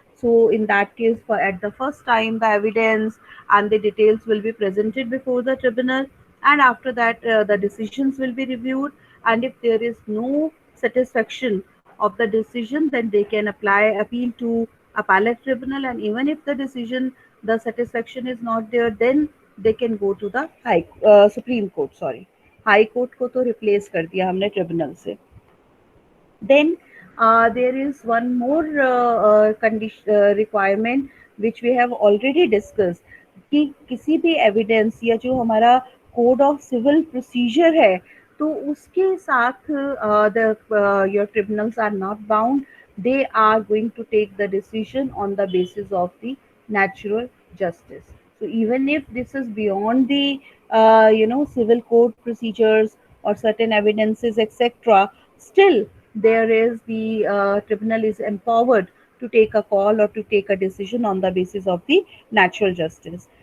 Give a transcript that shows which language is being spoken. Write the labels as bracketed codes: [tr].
[en] So in that case, for at the first time, the evidence and the details will be presented before the tribunal, and after that, the decisions will be reviewed. And if there is no satisfaction of the decision, then they can apply appeal to appellate tribunal, and even if the decision, the satisfaction is not there, then they can go to the supreme court. [hi] Sorry, high court को तो replace कर दिया हमने tribunal से. [en] Then there is one more condition requirement which we have already discussed, [hi] कि किसी भी evidence या जो हमारा कोड ऑफ सिविल प्रोसीजर है, तो उसके साथ [en] The your tribunals are not bound. They are going to take the decision on the basis of the natural justice. So even if this is beyond the civil court procedures or certain evidences, etc., still there is the tribunal is empowered to take a call or to take a decision on the basis of the natural justice.